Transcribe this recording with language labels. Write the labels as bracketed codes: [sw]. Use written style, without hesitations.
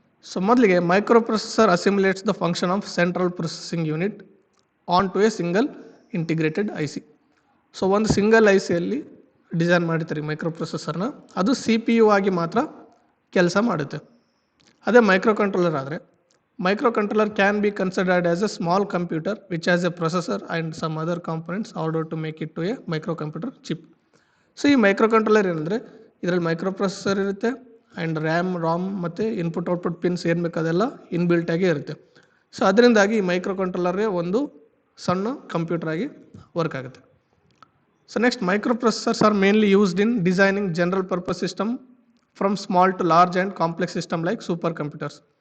[en] so [kn] ಮೊದಲಿಗೆ [en] Microprocessor assimilates the function of central processing unit on to a single integrated IC. [kn] So ಒಂದು single ICಯಲ್ಲಿ design ಮಾಡಿರ್ತಾರೆ ಮೈಕ್ರೋಪ್ರೊಸೆಸರ್ನ, ಅದು CPU ಆಗಿ ಮಾತ್ರ ಕೆಲಸ ಮಾಡುತ್ತೆ. ಅದೇ ಮೈಕ್ರೋ ಕಂಟ್ರೋಲರ್ ಆದರೆ [en] Microcontroller can be considered as a small computer which has a processor and some other components in order to make it to a microcomputer chip. [kn] So ಈ microcontroller ಏನಂದರೆ ಇದರಲ್ಲಿ ಮೈಕ್ರೋ ಪ್ರೊಸೆಸರ್ ಇರುತ್ತೆ and RAM Ram ಮತ್ತು input output pins ಏನು ಬೇಕು ಅದೆಲ್ಲ inbuilt ಆಗಿ ಇರುತ್ತೆ. ಸೊ ಅದರಿಂದಾಗಿ ಈ ಮೈಕ್ರೋಕಂಟ್ರೋಲರ್ಗೆ ಒಂದು ಸಣ್ಣ ಕಂಪ್ಯೂಟರ್ ಆಗಿ ವರ್ಕ್ ಆಗುತ್ತೆ. [en] So next micro processors are mainly used in designing general purpose system from small to large and complex system like super computers.